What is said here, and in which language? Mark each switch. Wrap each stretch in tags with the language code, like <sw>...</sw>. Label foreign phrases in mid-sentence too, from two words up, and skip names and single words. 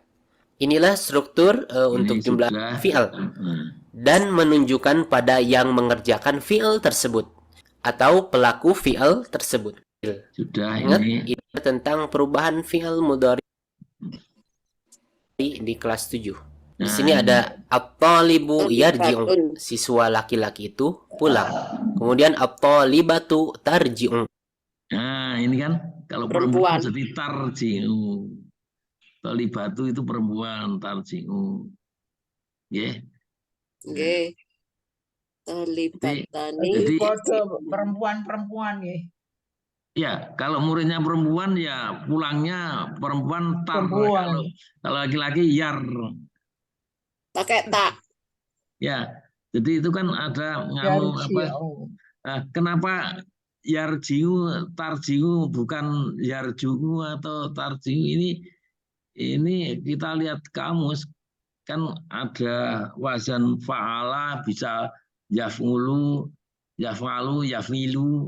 <id>Inilah struktur untuk</id> <ar>جملة فعل</ar> <id>dan menunjukkan pada yang mengerjakan fi'il tersebut atau pelaku fi'il tersebut. Sudah Ingat, ini itu tentang perubahan</id> <ar>فعل مضارع</ar> <id>di kelas 7. Di sini ada</id> <ar>الطالب يرجع,</ar> <id>siswa laki-laki itu pulang. Kemudian</id> <ar>الطالبة ترجع.</ar> <id>nah ini kan kalau perempuan jadi tarji'u. Talibatu itu perempuan, tarji'u.</id> <jv>Nggih. Nggih. Talibatani.</jv> <id>Jadi perempuan-perempuan ya. ya, kalau muridnya perempuan ya pulangnya perempuan tar. Perempuan. Kalau laki-laki yar. Pakai tak. Ya, jadi itu kan ada ngamu apa? Kenapa</id> <ar>يرجع ترجع</ar> <id>bukan yarjuu atau tarjiu ini kita lihat kamus kan ada</id> <ar>وزن فعل</ar> <id>bisa</id> <ar>يفعل يفعل يفعل.</ar>